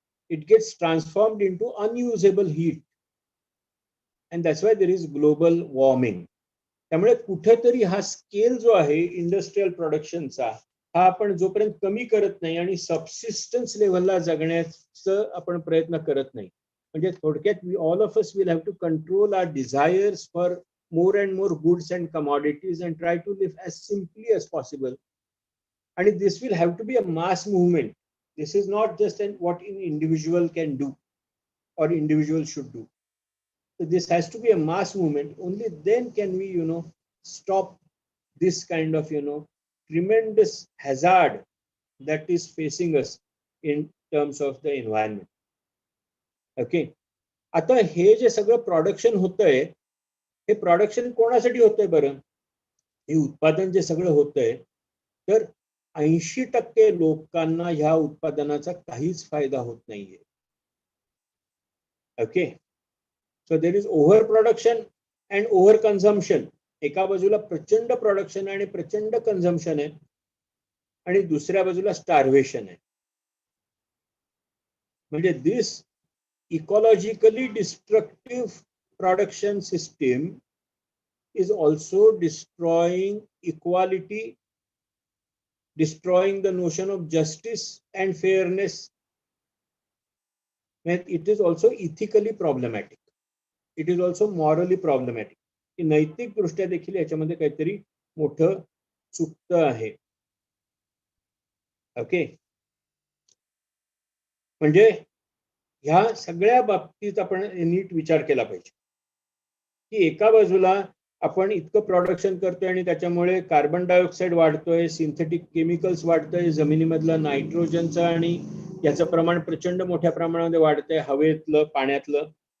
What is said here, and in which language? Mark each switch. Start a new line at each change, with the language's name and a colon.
English: It gets transformed into unusable heat, and that's why there is global warming.
Marathi: त्यामुळे कुठेतरी हा scale जो आहे इंडस्ट्रियल प्रोडक्शनचा, हा आपण जोपर्यंत कमी करत नाही आणि सबसिस्टन्स लेव्हलला जगण्याचं आपण प्रयत्न करत नाही, म्हणजे थोडक्यात
English: All of us will have to control our desires for more and more goods and commodities and try to live as simply as possible. And this will have to be a mass movement. This is not just what an individual can do or individual should do. So this has to be a mass movement. Only then can we, you know, stop this kind of, you know, tremendous hazard that is facing us in terms of the environment. Okay.
Marathi: आता हे जे सगळं production होतंय, हे production कोणासाठी होतंय बरं? हे उत्पादन जे सगळं होतंय, तर 80% लोकांना ह्या उत्पादनाचा काहीच फायदा होत नाहीये.
English: okay, so there is over production and over consumption
Marathi: एका बाजूला प्रचंड प्रोडक्शन आणि प्रचंड कन्झम्पशन आहे आणि दुसऱ्या बाजूला स्टार्वेशन आहे.
English: म्हणजे this ecologically destructive production system is also destroying equality, destroying the notion of justice and fairness. And it is also ethically problematic. It is also morally problematic.
Marathi: की नैतिक दृष्ट्या देखील याच्यामध्ये काहीतरी मोठं चुकतं आहे. ओके, म्हणजे ह्या सगळ्या बाबतीत आपण नीट विचार केला पाहिजे की एका बाजूला आपण इतकं प्रोडक्शन करतोय आणि त्याच्यामुळे कार्बन डायऑक्साईड वाढतोय, सिंथेटिक केमिकल्स वाढतंय, जमिनीमधलं नायट्रोजनचं आणि याचं प्रमाण प्रचंड मोठ्या प्रमाणामध्ये वाढतंय, हवेतलं, पाण्यातलं.